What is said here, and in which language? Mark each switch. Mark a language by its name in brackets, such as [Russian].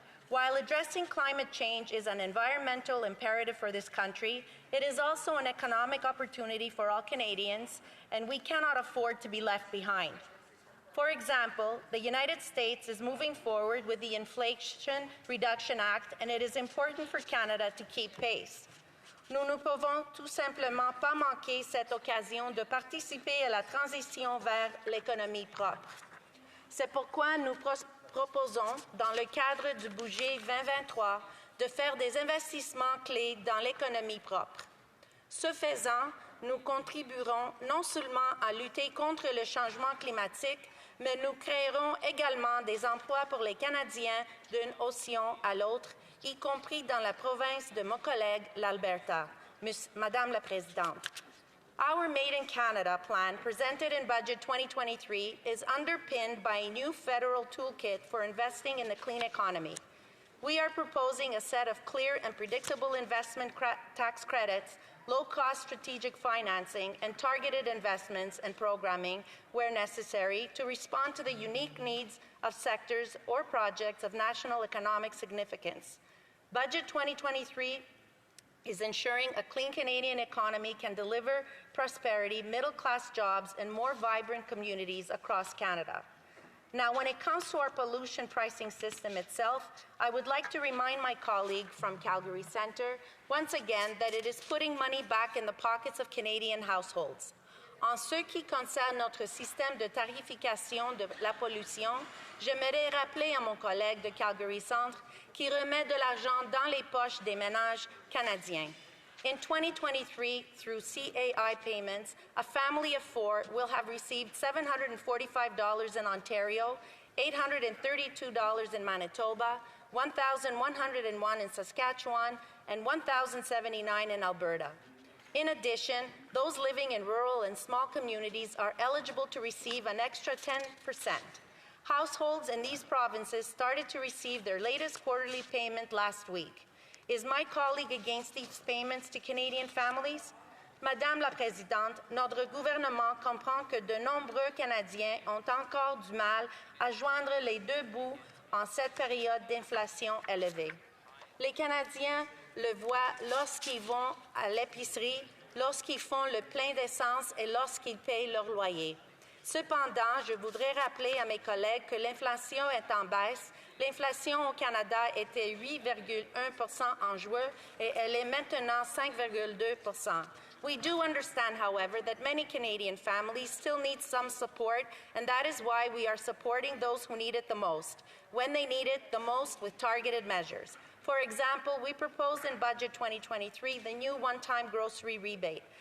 [English] While addressing climate change is an environmental imperative for this country, it is also an economic opportunity for all Canadians, and we cannot afford to be left behind. For example, the United States is moving forward with the Inflation Reduction Act, and it is important for Canada to keep pace. [French] Nous ne pouvons tout simplement pas manquer cette occasion de participer à la transition vers l'économie propre. C'est pourquoi nous proposons, dans le cadre du budget 2023, de faire des investissements clés dans l'économie propre. Ce faisant, nous contribuerons non seulement à lutter contre le changement climatique, mais nous créerons également des emplois pour les Canadiens d'une océan à l'autre, y compris dans la province de mon collègue, l'Alberta. Madame la Présidente, [English] our Made in Canada plan presented in Budget 2023 is underpinned by a new federal toolkit for investing in the clean economy. We are proposing a set of clear and predictable investment tax credits, low-cost strategic financing, and targeted investments and programming where necessary to respond to the unique needs of sectors or projects of national economic significance. Budget 2023 is ensuring a clean Canadian economy can deliver prosperity, middle-class jobs, and more vibrant communities across Canada. Now, when it comes to our pollution pricing system itself, I would like to remind my colleague from Calgary Centre once again that it is putting money back in the pockets of Canadian households. [French] En ce qui concerne notre système de tarification de la pollution, j'aimerais rappeler à mon collègue de Calgary Centre qui remet de l'argent dans les poches des ménages canadiens. [English] In 2023, through CAI payments, a family of 4 will have received $745 in Ontario, $832 in Manitoba, $1,101 in Saskatchewan, and $1,079 in Alberta. In addition, those living in rural and small communities are eligible to receive an extra 10%. Households in these provinces started to receive their latest quarterly payment last week. Is my colleague against these payments to Canadian families? [French] Madame la Présidente, notre gouvernement comprend que de nombreux Canadiens ont encore du mal à joindre les deux bouts en cette période d'inflation élevée. Les Canadiens le voient lorsqu'ils vont à l'épicerie, lorsqu'ils font le plein d'essence et lorsqu'ils payent leur loyer. Cependant, je voudrais rappeler à mes collègues que l'inflation est en baisse. L'inflation au Canada était 8,1% en juin et elle est maintenant 5,2%. [English] We do understand, however, that many Canadian families still need some support, and that is why we are supporting those who need it the most, when they need it the most with targeted measures. For example, we proposed in Budget 2023 the new one-time grocery rebate.